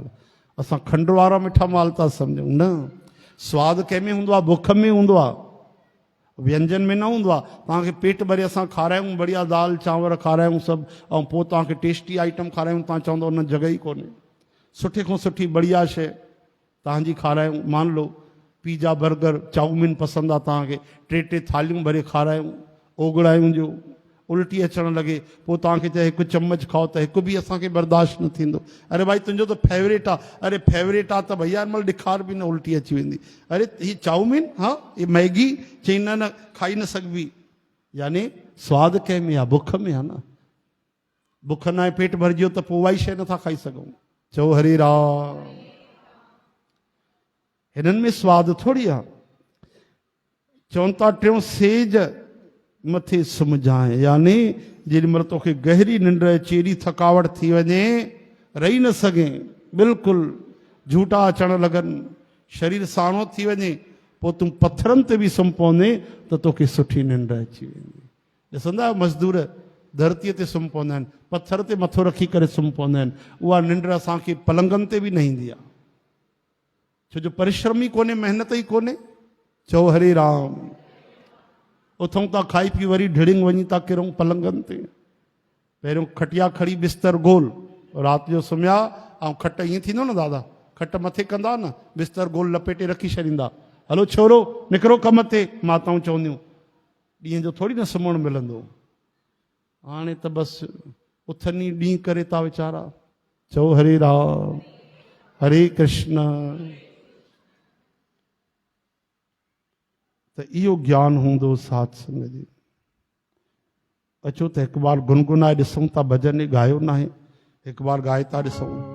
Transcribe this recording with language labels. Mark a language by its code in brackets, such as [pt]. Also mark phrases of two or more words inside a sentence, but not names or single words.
[sd] असां खंड वारा मिठा माल था सम्झूं न। स्वादु कंहिंमें हूंदो आहे बुख में हूंदो आहे व्यंजन में न हूंदो आहे। तव्हांखे पेट भरे असां खारायूं बढ़िया दाल चांवर खारायूं सभु ऐं पोइ तव्हांखे [en] tasty item [sd] खारायूं तव्हां चवंदो उन जॻह ई कोन्हे। सुठे खां सुठी बढ़िया शइ तव्हांजी खारायूं [hi] मान लो [sd] पिज़ा बर्गर चाउमीन पसंदि आहे तव्हांखे टे टे थालियूं भरे खारायूं ओगड़ायूं जो उल्टी अचणु लॻे पोइ तव्हांखे चए हिकु चम्मच खाओ त हिकु बि असांखे बर्दाश्त न थींदो। अरे भाई तुंहिंजो त फेवरेट आहे। अरे फेवरेट आहे त भैया हिन महिल ॾिखार बि न उल्टी अची वेंदी। अरे हीअ चाउमीन हा हीअ मैगी चई न न खाई न सघबी। यानी स्वादु कंहिं में आहे बुख में आहे न। बुख न आहे पेट भरिजियो त पोइ उहा ई शइ नथा खाई सघूं। चओ हरे राम। हिननि में स्वादु थोरी आहे। चवनि था टियों सेज मथे सुम्हजांइ यानी जेॾी महिल तोखे गहरी निंड अचे एॾी थकावट थी वञे रही न सघे बिल्कुलु झूटा अचणु लॻनि शरीर साणो थी वञे पोइ तूं पथरनि ते बि सुम्ही पवंदे त तोखे सुठी निंड अची वेंदी। ॾिसंदा आहियो मज़दूर धरतीअ ते सुम्ही पवंदा आहिनि पथर ते मथो रखी करे सुम्ही पवंदा आहिनि। उहा निंड असांखे पलंगनि ते बि न ईंदी आहे छो जो परिश्रम ई कोन्हे महिनत ई कोन्हे। चओ हरे राम। उथूं था खाई पी वरी ढिड़िंग वञी था किरूं पलंगनि ते। पहिरियों [hi] खटिया खड़ी बिस्तर गोल [sd] राति जो सुम्हिया ऐं खट ईअं थींदो न दादा खट मथे कंदा न बिस्तर गोल लपेटे रखी छॾींदा हलो छोरो निकिरो कम ते माताऊं चवंदियूं ॾींहं जो थोरी न सुम्हणु मिलंदो। हाणे त बसि उथनि ई ॾींहुं करे था वीचारा। चओ हरे राम हरे कृष्ण। त इहो ज्ञान हूंदो साध संग जी। अचो त हिकु बार गुनगुनाए ॾिसूं था भॼन ॻायो न आहे हिकु बार ॻाए था ॾिसूं।